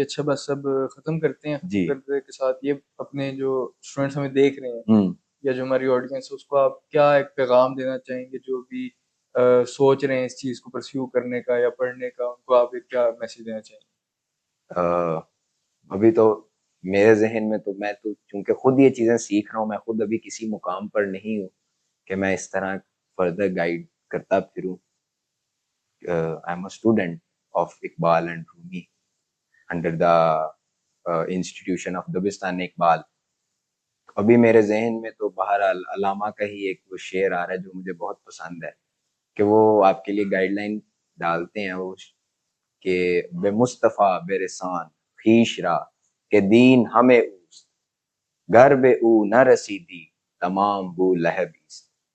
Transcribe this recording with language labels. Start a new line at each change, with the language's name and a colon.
Urdu: اچھا بس سب ختم کرتے ہیں, ختم کرتے کے ساتھ یہ اپنے جو اسٹوڈینٹس ہمیں دیکھ رہے ہیں یا جو ہماری آڈینس ہے اس کو آپ کیا ایک پیغام دینا چاہیں گے, جو بھی سوچ رہے ہیں اس چیز کو پرسیو کرنے کا یا پڑھنے کا, ان کو آپ ایک کیا میسج دینا چاہیں گے؟ ابھی تو میرے ذہن میں تو میں تو چونکہ خود یہ چیزیں سیکھ رہا ہوں, میں خود ابھی کسی مقام پر نہیں ہوں کہ میں اس طرح فردر گائیڈ کرتا پھروں.
English: I am a student of Iqbal and Rumi under the institution of Dabistan Iqbal.
Urdu: ابھی میرے ذہن میں تو بہرحال علامہ کا ہی ایک وہ شعر آ رہا ہے جو مجھے بہت پسند ہے, کہ وہ آپ کے لیے گائیڈ لائن ڈالتے ہیں وہ کہ
Persian: بے مصطفیٰ بے رسان خیش را کہ دین ہمیں اوست گر بے او نہ رسیدی تمام بو لہبیست.